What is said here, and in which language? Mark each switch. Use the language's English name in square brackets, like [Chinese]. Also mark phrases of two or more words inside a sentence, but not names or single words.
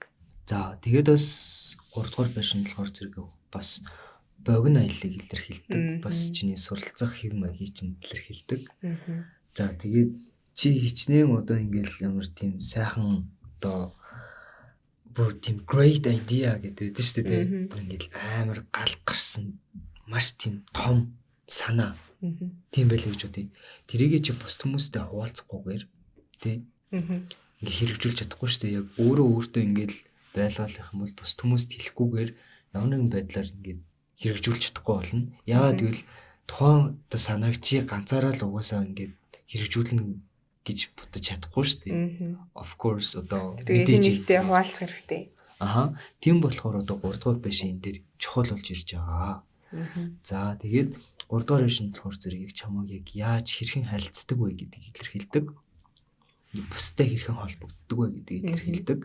[Mongolian] За тэгээд бас 3 дугаар байшин болохоор зэрэг бас богино аяллыг илэрхийлдэг. Бас чиний суралцах хэв маягийг чинь илэрхийлдэг. За тэгээд чи хичнээн одоо ингээл ямар тийм сайхан одоо бүр тийм [English] great idea [Mongolian] гэдэг дээ шүү дээ. Бүр ингээл амар гал гарсан маш тийм том санаа. Тийм байлаа гэж бодъё. Тэрийгээ чи бус хүмүүстэй хуваалцахгүйгээр тий. Ингээ хэрэгжүүлж чадахгүй шүү дээ. Яг өөртөө ингээл байлгаалах юм бол бус хүмүүст хэлэхгүйгээр ямар нэгэн байдлаар ингээд хэрэгжүүлж чадахгүй болно. Яагаад гэвэл тухайн одоо санааг чи ганцаараа л угаасаа ингээд хэрэгжүүлнэ гэж бодож чадахгүй шүү дээ. [English] Of course одоо [Mongolian] мэдээж ихтэй хуваалцах хэрэгтэй. Тийм болохоор одоо 3 дугаар байшин энэ дээр чухал болж ирж байгаа. За тэгээд 3 дугаар байшин болохоор зэрэг чамайг яг яаж хэрхэн харилцдаг вэ гэдгийг илэрхийлдэг. Бустай хэрхэн холбогддог вэ гэдгийг илэрхийлдэг.